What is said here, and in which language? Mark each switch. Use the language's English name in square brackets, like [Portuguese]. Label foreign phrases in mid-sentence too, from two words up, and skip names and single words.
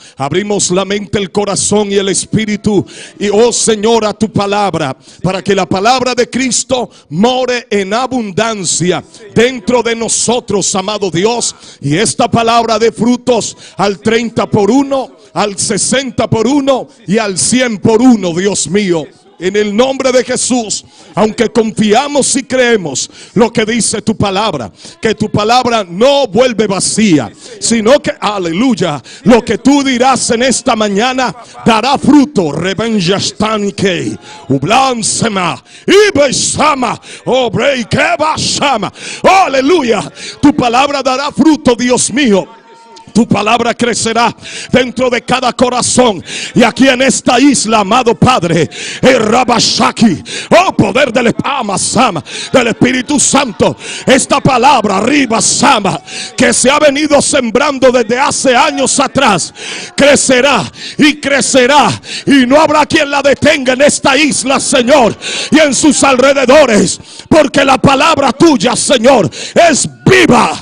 [Spanish] Abrimos la mente, el corazón y el espíritu, y oh Señor, a tu palabra, para que la palabra de Cristo more en abundancia dentro de nosotros, amado Dios, y esta palabra dé frutos al 30 por 1, al 60 por 1 y al 100 por 1, Dios mío. En el nombre de Jesús, aunque confiamos y creemos lo que dice tu palabra, que tu palabra no vuelve vacía, sino que, aleluya, lo que tú dirás en esta mañana dará fruto. Rebenjastanike, ublansema, ibesama, obreikebashama. Aleluya, tu palabra dará fruto, Dios mío. Tu palabra crecerá dentro de cada corazón. Y aquí en esta isla, amado Padre, el Rabashaki, oh poder del Espíritu Santo, esta palabra arriba Sama, que se ha venido sembrando desde hace años atrás, crecerá y crecerá, y no habrá quien la detenga en esta isla, Señor, y en sus alrededores, porque la palabra tuya, Señor, es viva.